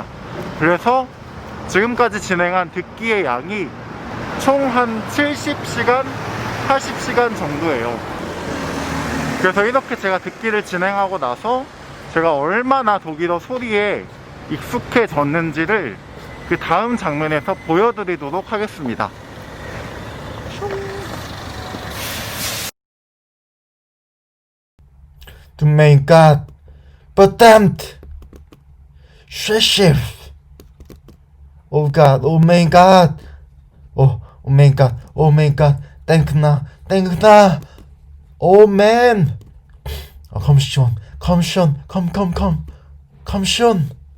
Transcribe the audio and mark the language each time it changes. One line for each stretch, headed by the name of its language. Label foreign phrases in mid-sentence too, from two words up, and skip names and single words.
Korean: 그래서 지금까지 진행한 듣기의 양이 총 한 70시간, 80시간 정도예요. 그래서 이렇게 제가 듣기를 진행하고 나서 제가 얼마나 독일어 소리에 익숙해졌는지를 그 다음 장면에서 보여드리도록 하겠습니다.
German: Du mein Gott, verdammt, Chef. Oh Gott, oh mein Gott, oh mein Gott, oh mein Gott, denk nach, oh man, komm schon, komm schon.